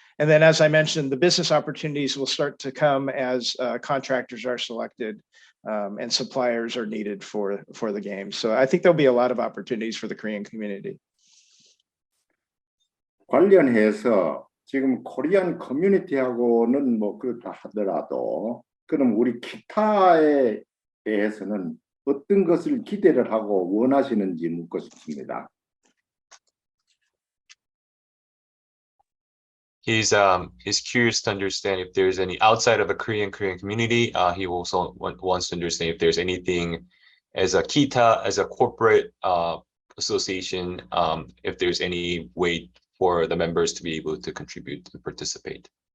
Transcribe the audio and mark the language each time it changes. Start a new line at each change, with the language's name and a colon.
English: And then, as I mentioned, the business opportunities will start to come as contractors are selected and suppliers are needed for the games. So I think there'll be a lot of opportunities for the Korean community.
Korean: 관련해서 지금 코리안 커뮤니티하고는 뭐 그렇다 하더라도 그럼 우리 기타에 대해서는 어떤 것을 기대를 하고 원하시는지 묻고 싶습니다.
English: He's curious to understand if there's any outside of the Korean community. He also wants to understand if there's anything as a KITA, as a corporate association, if there's any way for the members to be able to contribute and participate.